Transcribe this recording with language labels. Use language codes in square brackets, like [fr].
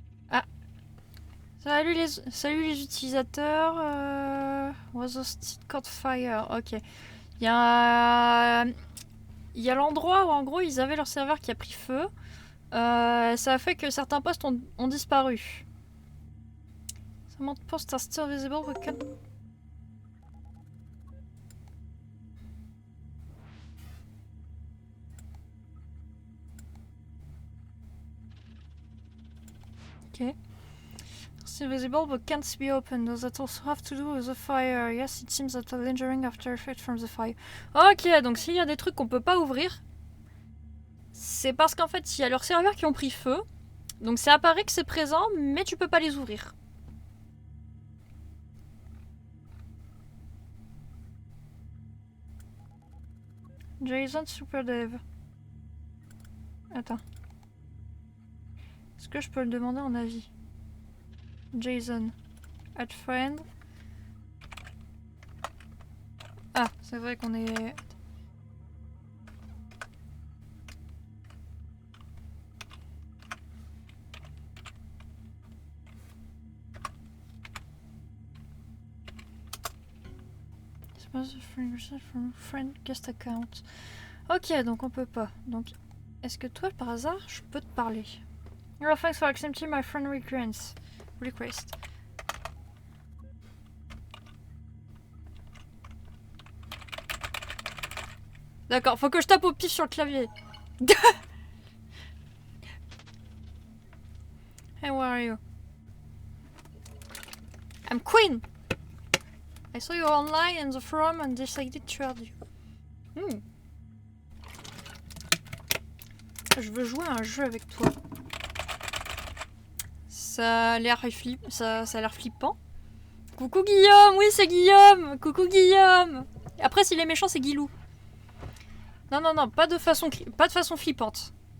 [fr] Ah! Salut les utilisateurs. [en] Was hosted caught fire. [fr] Ok. Il y a l'endroit où en gros ils avaient leur serveur qui a pris feu. Ça a fait que certains postes ont disparu. [en] Some posts are still visible. We can... Ok. Still visible but can't be opened. Does that also have to do with the fire? Yes, it seems that a lingering after effect from the fire. [fr] Ok, donc s'il y a des trucs qu'on peut pas ouvrir, c'est parce qu'en fait il y a leurs serveurs qui ont pris feu. Donc ça apparaît que c'est présent, mais tu peux pas les ouvrir. Jason Super Dev. Attends. Est-ce que je peux le demander en avis? [en] Jason. Add friend. [fr] Ah, c'est vrai qu'on est... [en] From friend guest account. [fr] Ok, donc on peut pas. Donc, est-ce que toi, par hasard, je peux te parler? [en] Oh, thanks for accepting my friend request. [fr] D'accord, faut que je tape au pif sur le clavier. [en] Hey, where are you? I'm Queen! I saw you online in the forum and decided to add you. [fr] Je veux jouer à un jeu avec toi. Ça a l'air ça a l'air flippant. Coucou Guillaume, oui c'est Guillaume. Coucou Guillaume. Après s'il est méchant c'est Guilou. Non non non, pas de façon flippante.